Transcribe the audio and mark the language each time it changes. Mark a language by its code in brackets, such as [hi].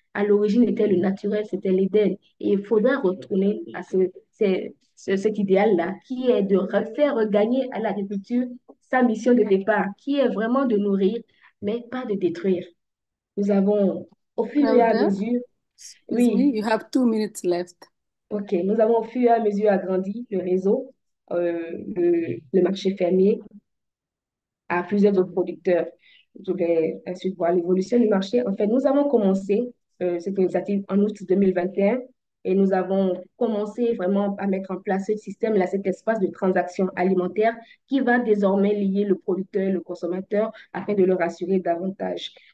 [fr] À l'origine, était le naturel, c'était l'Éden. Et il faudra retourner à cet idéal-là, qui est de faire regagner à l'agriculture sa mission de départ, qui est vraiment de nourrir, mais pas de détruire. Nous avons, au fur et à mesure, [en] Excuse me, you have 2 minutes left. [fr] OK, nous avons au fur et à mesure agrandi le réseau, le marché fermier, à plusieurs autres producteurs. Je vais ensuite voir l'évolution du marché. En fait, nous avons commencé cette initiative en août 2021 et nous avons commencé vraiment à mettre en place ce système-là, cet espace de transaction alimentaire qui va désormais lier le producteur et le consommateur afin de le rassurer davantage.